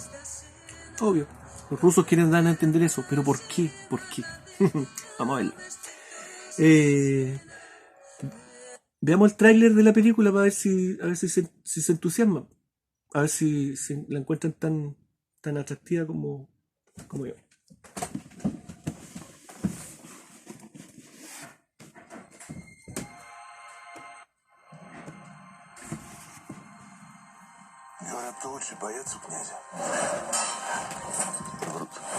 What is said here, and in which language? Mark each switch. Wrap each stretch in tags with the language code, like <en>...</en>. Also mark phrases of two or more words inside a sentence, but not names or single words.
<es>Obvio, los rusos quieren dar a entender eso, pero ¿por qué? ¿Por qué? Vamos a verlo. Veamos el tráiler de la película para ver si, si se entusiasma. A ver si la encuentran tan atractiva como yo.</es> <ru>Говорят, кто лучше боец у князя. Врут.</ru>